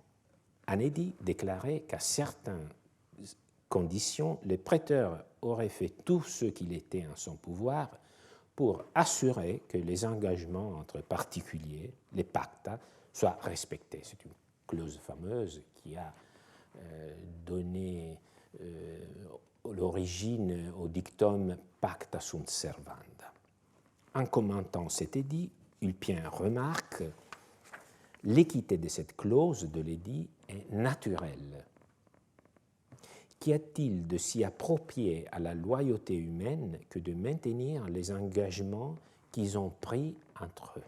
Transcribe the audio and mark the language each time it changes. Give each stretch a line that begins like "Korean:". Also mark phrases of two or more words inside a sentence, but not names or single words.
French: Anédie déclarait qu'à certaines conditions, le prêteur aurait fait tout ce qu'il était en son pouvoir pour assurer que les engagements entre particuliers, les pacta, soient respectés. C'est une clause fameuse qui a donné l'origine au dictum
Latin: pacta sunt servanda.
French: En commentant cet édit, Ulpien remarque « L'équité de cette clause de l'édit est naturelle. Qu'y a-t-il de si approprié à la loyauté humaine que de maintenir les engagements qu'ils ont pris entre eux ?»